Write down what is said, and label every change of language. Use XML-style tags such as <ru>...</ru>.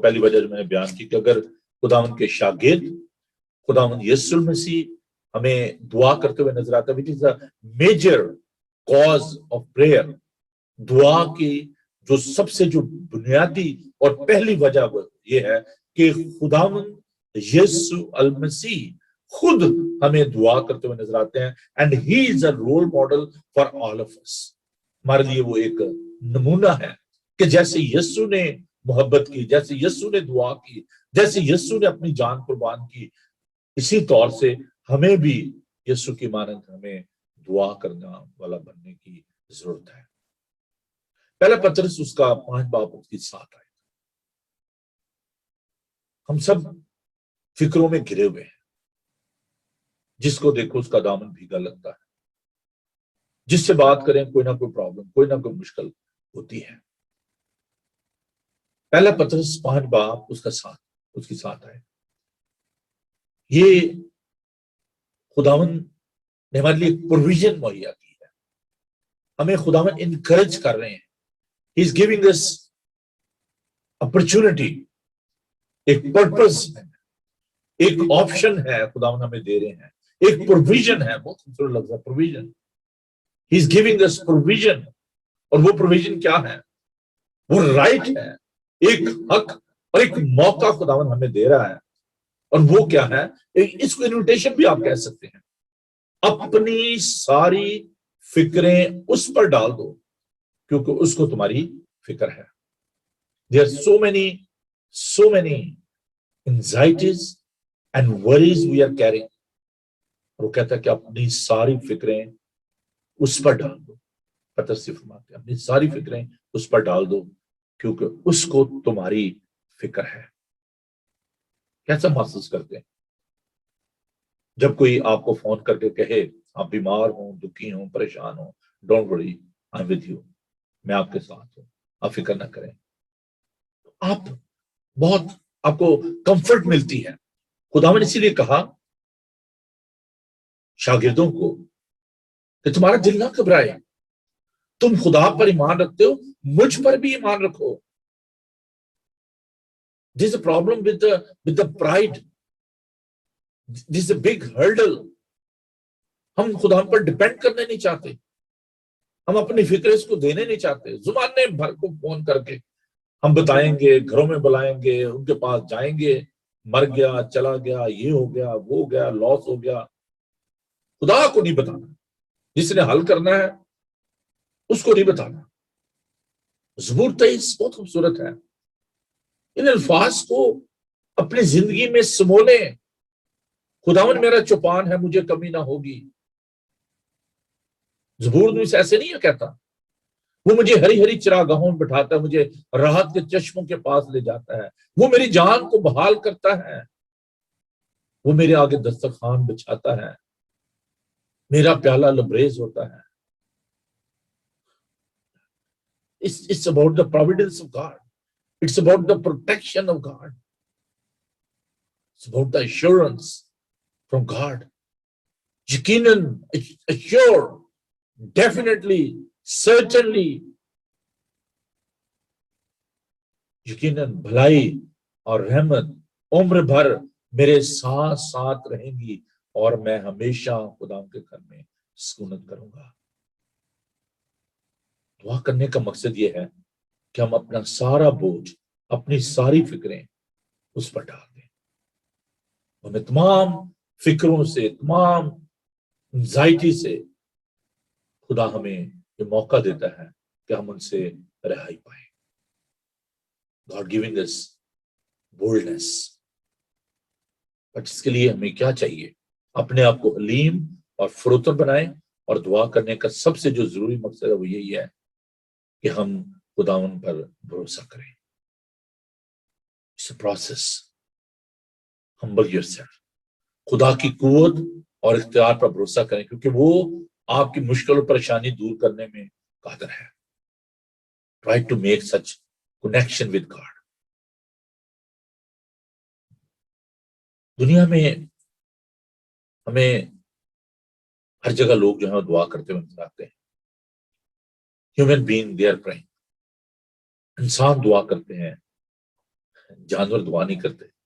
<ur>پہلی وجہ جو میں نے بیان کی کہ اگر خداوند کے شاگرد خداوند یسوع المسیح ہمیں دعا کرتے ہوئے نظر آتا ہے،</ur> <en>which is a major cause of prayer.</en> <ur>دعا کی جو سب سے جو بنیادی اور پہلی وجہ یہ ہے کہ خداوند یسوع المسیح خود ہمیں دعا کرتے ہوئے نظر آتے ہیں.</ur> <en>and he is a role model for all of us.</en> <ur>ہمارے لیے وہ ایک نمونہ ہے کہ جیسے یسوع نے محبت کی، جیسے یسوع نے دعا کی، جیسے یسوع نے اپنی جان قربان کی، اسی طور سے ہمیں بھی یسوع کی مانند ہمیں دعا کرنا والا بننے کی ضرورت ہے. پہلا پترس اس کا 5 باب اس کی 7 آیت. ہم سب فکروں میں گھرے ہوئے ہیں، جس کو دیکھو اس کا دامن بھیگا لگتا ہے، جس سے بات کریں کوئی نہ کوئی پرابلم، کوئی نہ کوئی مشکل ہوتی ہے. پہلا پترس 5 باب اس کی 7 آیت. یہ خداوند نے ہمارے لیے پروویژن مہیا کی ہے. ہمیں خداوند انکریج کر رہے ہیں.</ur> <en>He is giving us opportunity.</en> <ur>ایک پرپز ہے، ایک آپشن ہے خداوند ہمیں دے رہے ہیں. ایک پروویژن ہے، بہت خوبصورت لفظ ہے provision.</ur> <en>He is giving us provision.</en> <ur>اور وہ پروویژن کیا ہے؟ وہ رائٹ ہے، ایک حق اور ایک موقع خداوند ہمیں دے رہا ہے. اور وہ کیا ہے؟ اس کو انویٹیشن بھی آپ کہہ سکتے ہیں. اپنی ساری فکریں اس پر ڈال دو کیونکہ اس کو تمہاری فکر ہے.</ur> <en>There are so many anxieties and worries we are carrying.</en> <ur>اور وہ کہتا ہے کہ اپنی ساری فکریں اس پر ڈال دو. پطرس فرماتے ہیں اپنی ساری فکریں اس پر ڈال دو کیونکہ اس کو تمہاری فکر ہے. کیسا محسوس کرتے ہیں جب کوئی آپ کو فون کر کے کہے آپ بیمار ہوں، دکھی ہوں، پریشان ہوں،</ur> <en>don't worry I am with you,</en> <ur>میں آپ کے ساتھ ہوں، آپ فکر نہ کریں. آپ کو کمفرٹ ملتی ہے. خداوند نے اسی لیے کہا شاگردوں کو کہ تمہارا دل نہ گھبرائے، تم خدا پر ایمان رکھتے ہو، مجھ پر بھی ایمان رکھو.</ur> <en>This is a problem with the pride. This is a big hurdle.</en> <ur>ہم خدا پر ڈیپینڈ کرنے نہیں چاہتے، ہم اپنی فکر اس کو دینے نہیں چاہتے. زمانے بھر کو فون کر کے ہم بتائیں گے، گھروں میں بلائیں گے، ان کے پاس جائیں گے، مر گیا، چلا گیا، یہ ہو گیا، وہ ہو گیا، لاس ہو گیا. خدا کو نہیں بتانا، جس نے حل کرنا ہے اس کو نہیں بتانا. زبور 23 بہت خوبصورت ہے. ان الفاظ کو اپنی زندگی میں سمولیں. خداوند میرا چوپان ہے، مجھے کمی نہ ہوگی. زبور میں ایسے نہیں ہے کہتا، وہ مجھے ہری ہری چراگاہوں میں بٹھاتا ہے، مجھے راحت کے چشموں کے پاس لے جاتا ہے، وہ میری جان کو بحال کرتا ہے، وہ میرے آگے دسترخوان بچھاتا ہے، میرا پیالہ لبریز ہوتا ہے.</ur> <en>It's about the providence of God. It's about the protection of God. It's about the assurance from God. یقیناً، assure, definitely, certainly.</en> <ur>یقیناً بھلائی اور رحمت عمر بھر میرے ساتھ ساتھ رہیں گی اور میں ہمیشہ خدا کے گھر میں سکونت کروں گا. دعا کرنے کا مقصد یہ ہے کہ ہم اپنا سارا بوجھ، اپنی ساری فکریں اس پر ڈال دیں. ہمیں تمام فکروں سے، تمام انزائٹی سے خدا ہمیں یہ موقع دیتا ہے کہ ہم ان سے رہائی پائیں.</ur> <en>God giving us boldness.</en> <ur>But اس کے لیے ہمیں کیا چاہیے؟ اپنے آپ کو حلیم اور فروتن بنائیں. اور دعا کرنے کا سب سے جو ضروری مقصد ہے وہ یہی ہے کہ ہم خداوند پر بھروسہ کریں.</ur> <en>It's a process. Humble yourself.</en> <ur>خدا کی قوت اور اختیار پر بھروسہ کریں کیونکہ وہ آپ کی مشکل اور پریشانی دور کرنے میں قادر ہے.</ur> <en>Try to make such connection with God.</en> <ur>دنیا میں ہمیں ہر جگہ لوگ جو ہیں وہ دعا کرتے ہوئے نظر آتے ہیں.</ur> <en>Human being they are praying.</en> <ur>انسان دعا کرتے ہیں، جانور دعا نہیں کرتے.</ur>